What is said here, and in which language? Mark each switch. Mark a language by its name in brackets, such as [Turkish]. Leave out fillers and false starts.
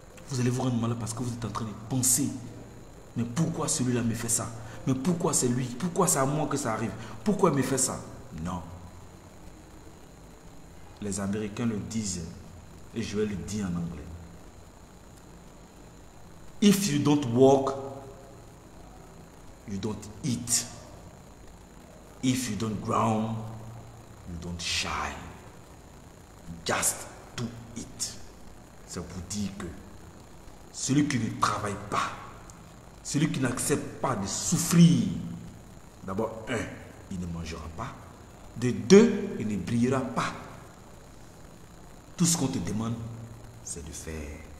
[French] Vous allez vous rendre malade parce que vous êtes en train de penser. Mais pourquoi celui-là me fait ça? Mais pourquoi c'est lui? Pourquoi c'est à moi que ça arrive? Pourquoi il me fait ça? Non. Les Américains le disent et je vais le dire en anglais. [English] If you don't walk, you don't eat. If you don't ground, you don't shine. Just do it. [French] Ça vous dit que celui qui ne travaille pas, celui qui n'accepte pas de souffrir, d'abord, 1, il ne mangera pas. De 2, il ne brillera pas. Tout ce qu'on te demande, c'est de faire.